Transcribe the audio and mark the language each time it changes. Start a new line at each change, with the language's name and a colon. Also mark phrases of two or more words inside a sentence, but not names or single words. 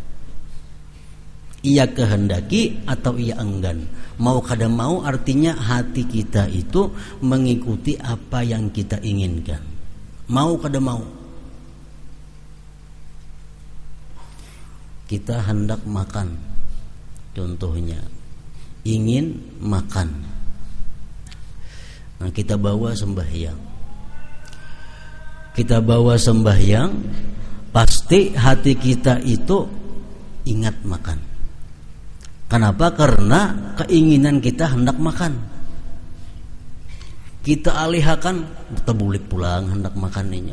Indonesian: Ia kehendaki atau ia enggan, mau kada mau, artinya hati kita itu mengikuti apa yang kita inginkan, mau kada mau. Kita hendak makan, contohnya ingin makan, nah kita bawa sembahyang. Kita bawa sembahyang, pasti hati kita itu ingat makan. Kenapa? Karena keinginan kita hendak makan. Kita alihkan,
Banjar: tabulik pulang
Indonesian: hendak makannya.